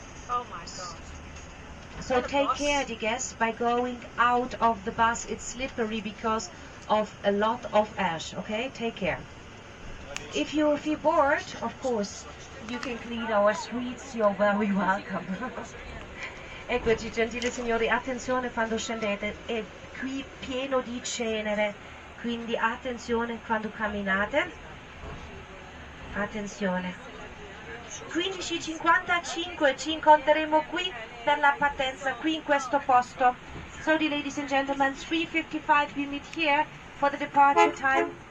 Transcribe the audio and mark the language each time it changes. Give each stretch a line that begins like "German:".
English: Oh my god. So take care, dear guests, by going out of the bus. It's slippery because of a lot of ash, okay? Take care. If you feel bored, of course, you can clean our streets. You're very welcome.
Italian: Eccoci, gentili signori, attenzione quando scendete, è qui pieno di cenere, quindi attenzione quando camminate. Attenzione. 15:55 ci incontreremo qui per la partenza, qui in questo posto.
English: So, dear ladies and gentlemen, 3:55 we meet here for the departure time.